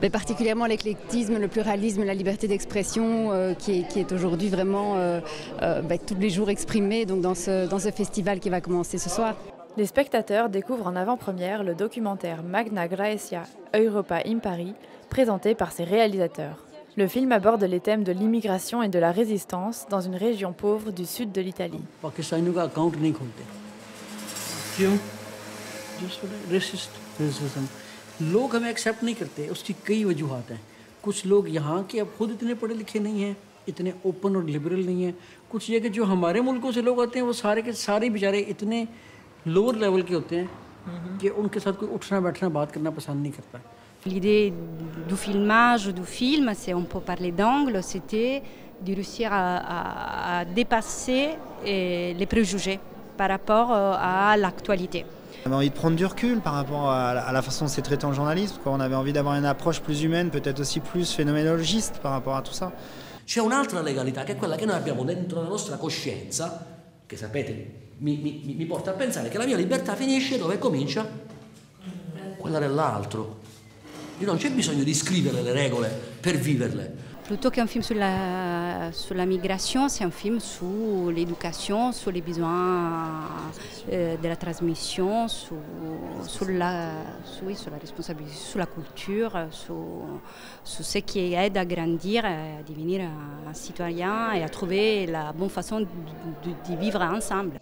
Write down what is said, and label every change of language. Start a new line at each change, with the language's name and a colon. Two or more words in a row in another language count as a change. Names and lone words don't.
French: Mais particulièrement l'éclectisme, le pluralisme, la liberté d'expression qui est aujourd'hui vraiment tous les jours exprimé donc dans ce festival qui va commencer ce soir. Les spectateurs découvrent en avant-première le documentaire Magna Graecia Europa Impari, présenté par ses réalisateurs. Le film aborde les thèmes de l'immigration et de la résistance dans une région pauvre du sud de l'Italie.
Urdu: لوگ ہمیں ایکسیپٹ نہیں کرتے، اس کی کئی وجوہات ہیں. کچھ لوگ یہاں کے اب خود اتنے پڑھے لکھے نہیں ہیں، اتنے اوپن اور لبرل نہیں ہیں. کچھ یہ کہ جو ہمارے ملکوں سے لوگ آتے ہیں وہ سارے کے سارے بیچارے اتنے
English: lower level
Urdu: کے ہوتے ہیں کہ ان کے ساتھ کوئی اٹھنا بیٹھنا بات کرنا پسند نہیں کرتا.
French: L'idée du filmage, du film, on peut parler d'angle, c'était de réussir à dépasser les préjugés par rapport à l'actualité. On avait envie de prendre du recul par rapport à la façon dont c'est traité en journalisme. On avait envie d'avoir une approche plus humaine, peut-être aussi plus phénoménologiste par rapport à tout ça.
Italian: C'è un'altra legalità che è quella che noi abbiamo dentro la nostra coscienza, che sapete mi porta a pensare che la mia libertà finisce dove comincia quella dell'altro. Non c'è bisogno di scrivere le regole per viverle.
French: Plutôt qu'un film sur la migration, c'est un film sur l'éducation, sur les besoins de la transmission, sur la responsabilité, sur la culture, sur ce qui aide à grandir, à devenir un citoyen et à trouver la bonne façon de vivre ensemble.